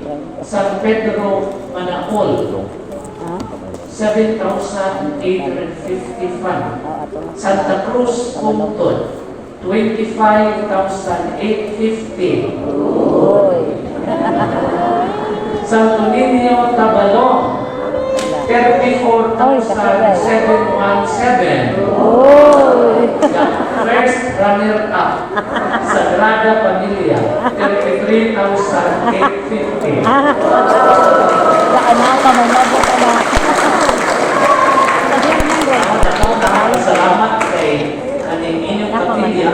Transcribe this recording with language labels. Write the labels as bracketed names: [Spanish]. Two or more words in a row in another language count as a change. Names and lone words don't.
[Bikol] San Pedro Manacol, 7,855. Santa Cruz Puntod, 25,850. Santo Niño Tabalong, 34,717. [English] The first runner-up, [Bikol] Sagrada Familia, 33,850. Salamat kay kaning inyong kapilya.